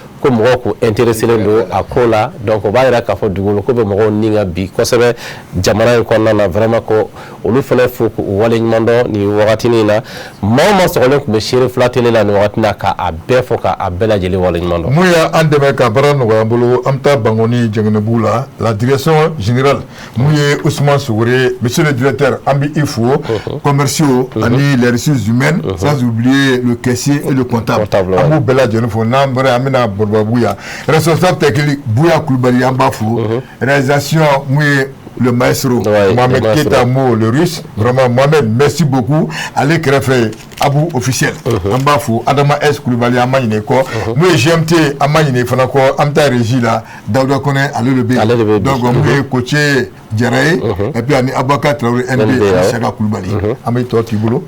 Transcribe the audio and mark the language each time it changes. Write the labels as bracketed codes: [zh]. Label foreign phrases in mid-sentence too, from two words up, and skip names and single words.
[bm] ko mɔgɔw ko intéressé don a ko la donc o b'a yira k'a fɔ dugukolo ko bɛ mɔgɔw ni ka bi kosɛbɛ jamana in kɔnɔna na vraiment ko olu fana fo k'u waleɲuman dɔn nin wagatinin na maa o maa sɔgɔlen tun bɛ Seri Fila télé la nin wagati na k'a bɛɛ fɔ k'a bɛɛ lajɛlen waleɲuman dɔn. mun y'an dɛmɛ ka baara nɔgɔya an bolo an bɛ taa Bangoni Jɛngɛnɛbugu la [fr] direction générale [bm] mun ye Ousmane Sogore [fr] monsieur le directeur [bm] an bɛ i fo commerciaux ani [fr] les ressources humaines sans oublier le caissier et le comptable [bm] an b'u bɛɛ lajɛlen fo n'an bɔra an bɛna Borobabugu yan [fr] responsable technique [bm] Bouya Kulubali an b'a fo réalisation mun ye [fr] le maestro [bm] Mohamed Keita Mo [fr] le russe [bm] vraiment Mohamed [fr] merci beaucoup [bm] ale kɛrɛfɛ Abou officiel an b'a fo Adama S Kulubali an ma ɲinɛ kɔ mun ye GMT an ma ɲinɛ fana kɔ an bɛ taa régie la Dawuda Kɔnɛ ale de bɛ yen donc mun ye coaché Jara ye [fr] et puis [bm] ani Abubakar Traoré NB ani Saka Kulubali an bɛ tɔ k'i bolo